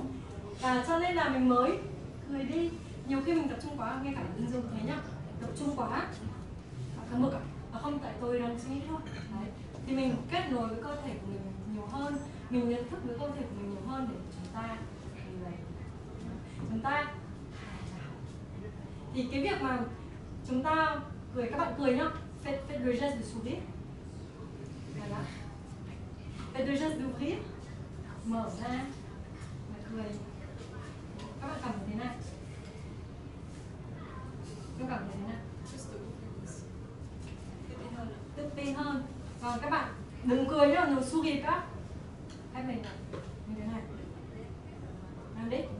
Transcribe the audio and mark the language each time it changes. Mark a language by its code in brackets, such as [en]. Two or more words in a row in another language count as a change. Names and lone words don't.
[vi] Và cho nên là mình mới cười đi. Nhiều khi mình tập trung quá, ngay cả ứng dụng thế nhá, tập trung quá cả mực và không, tại tôi đang suy nghĩ thôi. Đấy. Thì mình kết nối với cơ thể của mình nhiều hơn, mình nhận thức với cơ thể của mình nhiều hơn để chúng ta thì cái việc mà chúng ta cười, các bạn cười nhá, [fr] faites le geste de sourire, voilà, faites le geste d'ouvrir, [vi] mở ra và cười. Các bạn cảm thấy thế nào? Các bạn cảm thấy thế nào? Tự tin hơn. Còn các bạn đừng cười nhá, no sourire các. Ép mình này, như thế này. Làm đi.